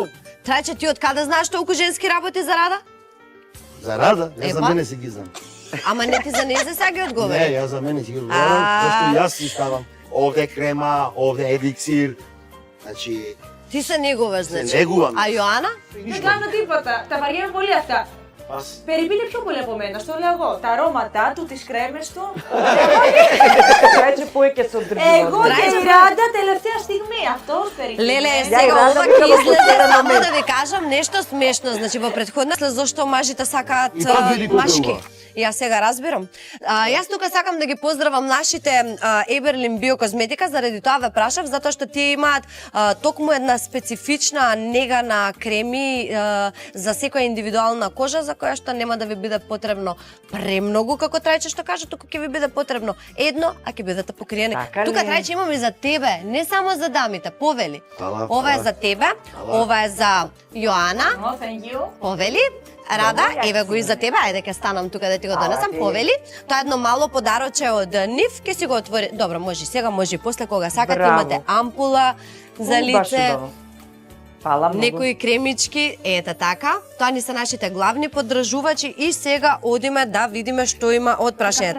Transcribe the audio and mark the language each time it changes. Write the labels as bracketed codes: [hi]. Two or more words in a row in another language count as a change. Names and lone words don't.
[mk] Трајче, ти од каде знаеш толку женски работи за Рада? За Рада? Јас за Епа. мене си ги знам. Ама не ти за неја сега ги Не, одговори. јас за мене си ги одговарам, зашто јас си ставам овде крема, овде еликсир. Значи, Ти се негуваш, се значи. негувам. А Јоана? [el] Δεν κάνω τίποτα. Τα βαριέμαι πολύ αυτά. [mk] Аз [el] Περιποιείται πιο πολύ από μένα, στο λέω εγώ. Τα αρώματά του, τις κρέμες του. [mk] Трајче повеќе се одржувам. [el] Εγώ και η Ράντα τελευταία στιγμή. Αυτός περιποιείται. [mk] Леле, Ја сега и Рада ова била ќе во излезе последен само момент. да ви кажам нешто смешно. Значи во претходна зашто мажите сакаат И пак види машки. попрва. Јас сега разбирам. Јас тука сакам да ги поздравам нашите Еберлин биокозметика, заради тоа ве прашав, затоа што тие имаат токму една специфична нега на креми за секоја индивидуална кожа, за која што нема да ви биде потребно премногу, како Трајче што кажа, туку ќе ви биде потребно едно, а ќе бидете покриени. Така ли? Тука Трајче имаме и за тебе, не само за дамите, повели. Фала, Ова е фала. за тебе, Фала. ова е за Јоана, [en] Oh, thank you. [mk] повели. Рада, Добро, еве го и за тебе, ајде ќе станам тука да ти го Ала, донесам, ти. повели. Тоа е едно мало подароче од нив, ќе си го отвори. Добро, може и сега, може и после кога сакате, Браво. имате ампула за Баш лице. убаво. Фала многу. некои кремички, ете така. Тоа ни се нашите главни поддржувачи и сега одиме да видиме што има од прашање.